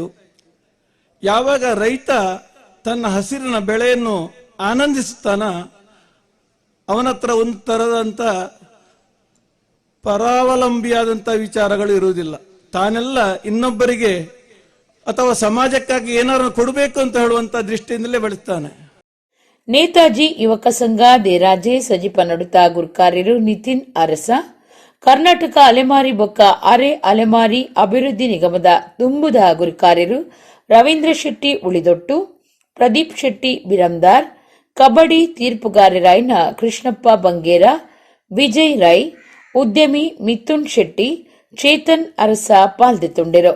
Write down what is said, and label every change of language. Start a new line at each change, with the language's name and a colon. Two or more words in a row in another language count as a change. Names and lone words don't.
Kannada: ಯಾವಾಗ ರೈತ ತನ್ನ ಹಸಿರಿನ ಬೆಳೆಯನ್ನು ಆನಂದಿಸುತ್ತಾನ, ಅವನತ್ರ ಒಂದು ತರದಂತ ಪರಾವಲಂಬಿಯಾದಂಥ ವಿಚಾರಗಳು ಇರುವುದಿಲ್ಲ. ತಾನೆಲ್ಲ ಇನ್ನೊಬ್ಬರಿಗೆ ಅಥವಾ ಸಮಾಜಕ್ಕಾಗಿ ಏನಾದ್ರು ಕೊಡಬೇಕು ಅಂತ ಹೇಳುವಂತ ದೃಷ್ಟಿಯಿಂದಲೇ ಬೆಳೆಸ್ತಾನೆ.
Tulu: ನೇತಾಜಿ ಯುವಕ ಸಂಘ ದೇರಾಜೆ ಸಜಿಪ ನಡುತ್ತಾ ಗುರುಕಾರ್ಯರು ನಿತಿನ್ ಅರಸ, ಕರ್ನಾಟಕ ಅಲೆಮಾರಿ ಬೊಕ್ಕ ಅರೆ ಅಲೆಮಾರಿ ಅಭಿವೃದ್ಧಿ ನಿಗಮದ ದುಂಬುದ ಗುರುಕಾರ್ಯರು ರವೀಂದ್ರ ಶೆಟ್ಟಿ ಉಳಿದೊಟ್ಟು, ಪ್ರದೀಪ್ ಶೆಟ್ಟಿ ಬಿರಂದಾರ್, ಕಬಡ್ಡಿ ತೀರ್ಪುಗಾರರಾಯ್ನ ಕೃಷ್ಣಪ್ಪ ಬಂಗೇರ, ವಿಜಯ್ ರೈ, ಉದ್ಯಮಿ ಮಿಥುನ್ ಶೆಟ್ಟಿ, ಚೇತನ್ ಅರಸ ಪಾಲ್ದೆತುಂಡೆರು.